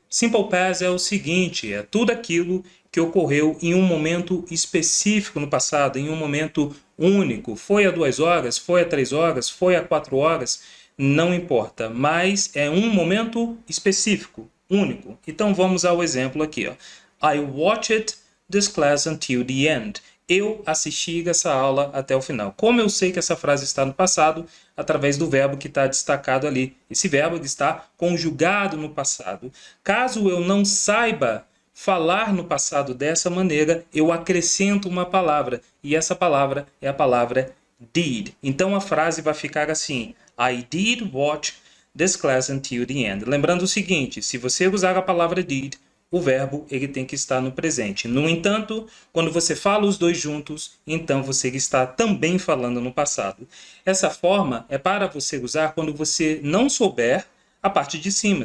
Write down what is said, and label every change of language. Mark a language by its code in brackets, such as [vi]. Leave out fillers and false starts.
[pt] Simple Past é o seguinte, é tudo aquilo que ocorreu em um momento específico no passado, em um momento único. Foi há 2 horas, foi há 3 horas, foi há 4 horas, não importa, mas é um momento específico, único. Então vamos ao exemplo aqui. [en] I watched this class until the end. [pt] Eu assisti essa aula até o final. Como eu sei que essa frase está no passado? Através do verbo que está destacado ali. Esse verbo está conjugado no passado. Caso eu não saiba falar no passado dessa maneira, eu acrescento uma palavra. E essa palavra é a palavra did. Então a frase vai ficar assim. [en] I did watch this class until the end. [pt] Lembrando o seguinte, se você usar a palavra did, o verbo ele tem que estar no presente. No entanto, quando você fala os dois juntos, então você está também falando no passado. Essa forma é para você usar quando você não souber a parte de cima.